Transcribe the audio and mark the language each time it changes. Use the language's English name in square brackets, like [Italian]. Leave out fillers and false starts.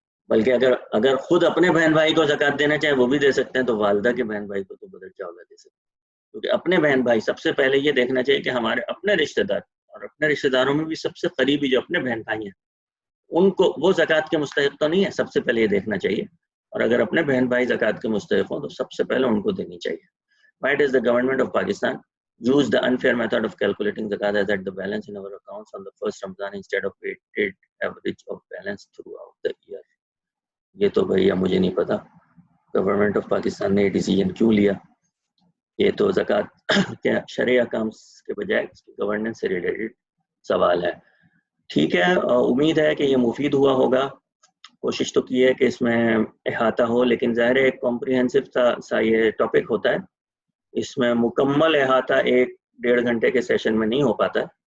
[Urdu] بلکہ اگر خود اپنے بہن بھائی کو زکوٰۃ دینا چاہیں وہ بھی دے سکتے ہیں، تو والدہ کے بہن بھائی کو تو بدرجہ اولیٰ دے سکتے ہیں. کیونکہ اپنے بہن بھائی سب سے پہلے یہ دیکھنا چاہیے کہ ہمارے اپنے رشتہ دار، اور اپنے رشتہ داروں میں بھی سب سے قریبی جو اپنے بہن بھائی ہیں ان کو وہ زکوٰۃ کے مستحق تو نہیں ہے، سب سے پہلے یہ دیکھنا چاہیے. اور اگر اپنے بہن بھائی زکوٰۃ کے مستحق ہوں تو سب سے پہلے ان کو دینی چاہیے. [English] Why does the government of Pakistan use the unfair method of calculating zakat as at the balance in our accounts on the first Ramadan instead of weighted average of balance throughout the year؟ [Urdu] یہ تو بھیا مجھے نہیں پتا government of Pakistan نے یہ decision کیوں لیا. یہ تو زکوٰۃ کے شرعی احکام کے بجائے اس کی گورننس سے ریلیٹڈ سوال ہے. ٹھیک ہے، امید ہے کہ یہ مفید ہوا ہوگا. کوشش تو کی ہے کہ اس میں احاطہ ہو، لیکن ظاہر ہے ایک کمپریہنسو سا یہ ٹاپک ہوتا ہے، اس میں مکمل احاطہ 1-1.5 گھنٹے کے سیشن میں نہیں ہو پاتا.